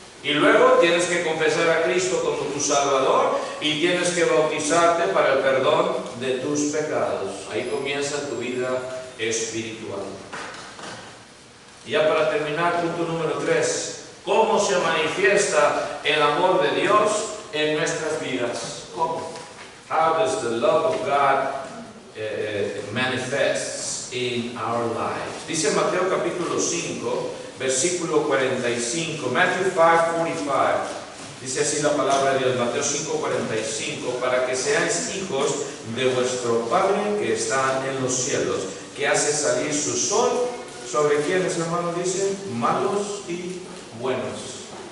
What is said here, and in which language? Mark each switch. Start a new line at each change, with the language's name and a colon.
Spanish: Y luego tienes que confesar a Cristo como tu Salvador y tienes que bautizarte para el perdón de tus pecados. Ahí comienza tu vida espiritual. Y ya para terminar, punto número 3. ¿Cómo se manifiesta el amor de Dios en nuestras vidas? ¿Cómo?
English: How does the love of God manifests in our lives?
Spanish: Dice Mateo capítulo 5, versículo 45. Matthew 5:45. Dice así la palabra de Dios, Mateo 5:45, para que seáis hijos de vuestro Padre que está en los cielos, que hace salir su sol sobre quienes, hermanos, dicen malos y buenos.